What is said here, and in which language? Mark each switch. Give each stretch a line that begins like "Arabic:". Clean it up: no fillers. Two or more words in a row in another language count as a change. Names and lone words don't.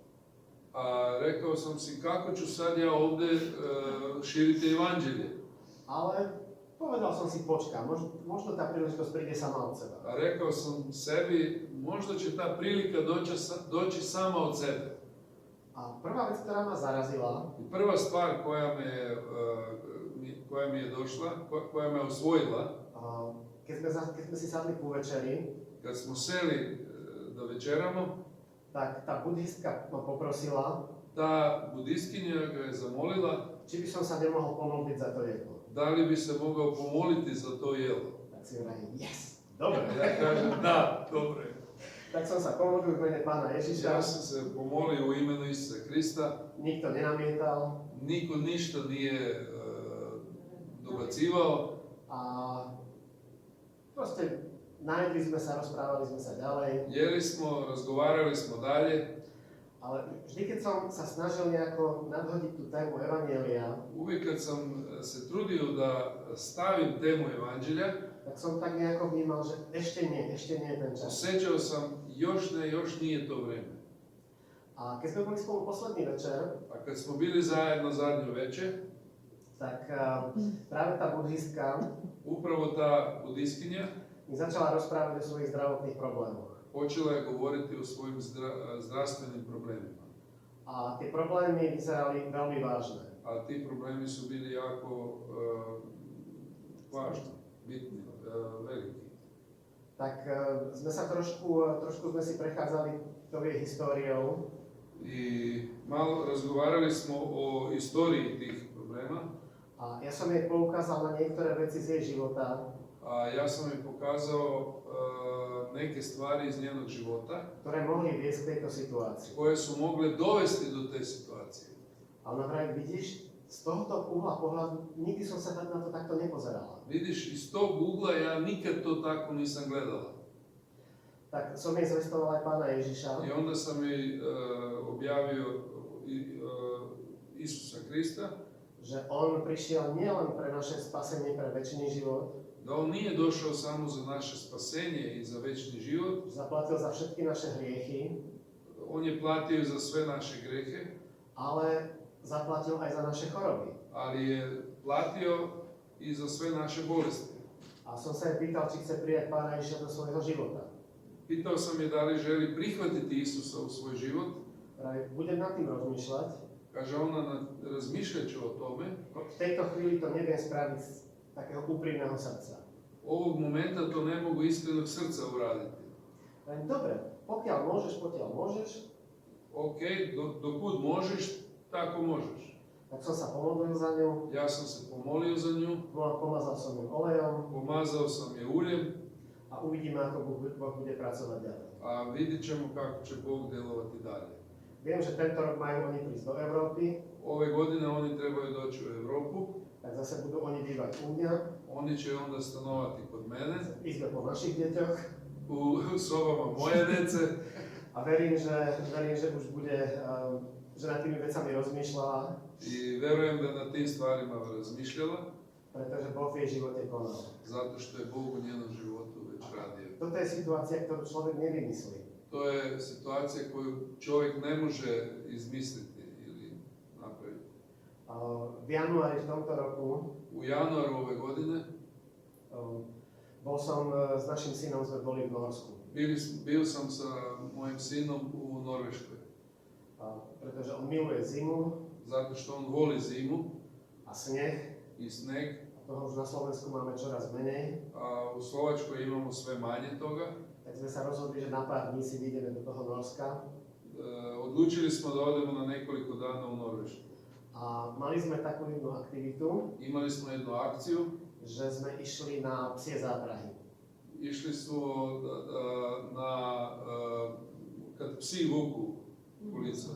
Croatian: a rekao sam si kako ću sad ja ovdje širiti evanđelje.
Slovak: Ale povedal som si, počkám, možno tá príležitosť príde sama od seba.
Croatian: A rekao sam sebi, možda će ta prilika doći sama od sebe.
Slovak: A prvá vec, ktorá ma zarazila,
Croatian: I prva stvar koja mi je došla, koja me osvojila,
Slovak: keď sme si sadli ku večeri,
Croatian: kad smo seli da večeramo,
Slovak: tak tá budhistka ma poprosila,
Croatian: ta budiskinja ga je zamolila
Slovak: či by som sa nemohol pomodliť za to jedlo.
Croatian: da li bi se mogao pomoliti za to jelo.
Slovak: Tak si hovorím, yes, dobre.
Croatian: Ja kažem, da, dobro je.
Slovak: Tak som sa pomodlil v mene Pána Ježiša,
Croatian: Ja sam se pomolio u imenu Isusa Krista,
Slovak: nikto nenamietal
Croatian: niko ništa nije dobacivao,
Slovak: a proste najedli sme sa, rozprávali sme sa ďalej,
Croatian: jeli smo, razgovarali smo dalje.
Slovak: ale vždy, keď som sa snažil nejako nadhodiť tú tému Evanjelia,
Croatian: Uvijek kad sam se trudio da stavim temu evanđelja,
Slovak: tak som tak nejako vnímal, že ešte nie je ten čas.
Croatian: osjećao sam još nije to vrijeme.
Slovak: A keď sme boli spolu posledný večer,
Croatian: A kad smo bili zajedno zadnju večer,
Slovak: tak práve tá budhistka
Croatian: upravo ta budiskinja
Slovak: mi začala rozprávať o svojich zdravotných problémoch.
Croatian: počela je govoriti o svojim zdravstvenim problemima.
Slovak: A tie problémy vyzerali veľmi vážne.
Croatian: A ti problemi su bili jako važni, bitni, veliki.
Slovak: Tak sme sa trošku sme si prechádzali tou jej históriou
Croatian: I malo razgovarali smo o istoriji tih problema,
Slovak: a ja som jej poukázal na niektoré veci z jej života,
Croatian: a ja sam joj pokazao neke stvari iz njenog života
Slovak: ktoré mohli viesť k tejto situácii.
Croatian: koje su mogle dovesti do te situacije.
Slovak: A ona vraví, vidíš, z tohoto uhla pohľadu nikdy som sa na to takto nepozerala.
Croatian: Vidiš, iz tog ugla ja nikad to tako nisam gledala.
Slovak: Tak som jej zvestoval aj Pána Ježiša
Croatian: I onda sam jej objavio Isusa Krista,
Slovak: že on prišiel nielen pre naše spasenie, pre večný život,
Croatian: da on nije došao samo za naše spasenje i za večni život,
Slovak: zaplatil za všetky naše hriechy,
Croatian: on je platio za sve naše grehe,
Slovak: ale zaplatil aj za naše choroby.
Croatian: ali je platio i za sve naše bolesti.
Slovak: A som sa aj pýtal, či chce prijať Pána Ježiša do svojho života.
Croatian: Pitao sam je da li želi prihvatiti Isusa u svoj život.
Slovak: Práve budem nad tým rozmýšľať.
Croatian: Kaže ona, razmišljat ću o tome.
Slovak: V tejto chvíli to neviem spraviť z takého úprimného srdca.
Croatian: Ovog momenta to ne mogu iskrenog srca uraditi.
Slovak: Len dobre, pokiaľ môžeš,
Croatian: Ok, dokud možeš, tako možeš.
Slovak: tak som sa pomodlil za ňu,
Croatian: Ja sam se pomolio za nju,
Slovak: pomazal som ju olejom
Croatian: pomazao sam je uljem,
Slovak: a uvidíme, ako Boh bude pracovať ďalej.
Croatian: a vidjet ćemo kako će Bog djelovati dalje.
Slovak: Viem, že tento rok majú oni prísť do Európy,
Croatian: Ove godine oni trebaju doći u Europu,
Slovak: tak zase budú oni bývať u mňa,
Croatian: oni će onda stanovati kod mene,
Slovak: izbe po našich deťoch
Croatian: u sobama moje dece,
Slovak: a verím, že už bude, že nad tými vecami rozmýšľala,
Croatian: i verujem da na tim stvarima razmišljala,
Slovak: pretože Boh v jej živote konal.
Croatian: zato što je Bog u njenom životu već radio.
Slovak: Toto je situácia, ktorú človek nevymyslí.
Croatian: To je situacija koju čovjek ne može izmisliti ili napraviti.
Slovak: V januári v tomto roku
Croatian: U januaru ove godine
Slovak: bol som s našim synom, sme boli v Norsku.
Croatian: bio sam sa mojim sinom u Norveškoj,
Slovak: Pretože on miluje zimu
Croatian: zato što on voli zimu
Slovak: a sneh.
Croatian: i sneg,
Slovak: Toho už na Slovensku máme čoraz menej.
Croatian: a u Slovačkoj imamo sve manje toga.
Slovak: Tak sme sa rozhodli, že na pár dní si vyjdeme do toho Norska.
Croatian: Odlučili smo da odemo na nekoliko dana u Norvešku.
Slovak: A mali sme takú jednu aktivitu,
Croatian: Imali smo jednu akciju,
Slovak: že sme išli na psie záprahy.
Croatian: išli smo kad psi vuku ulica.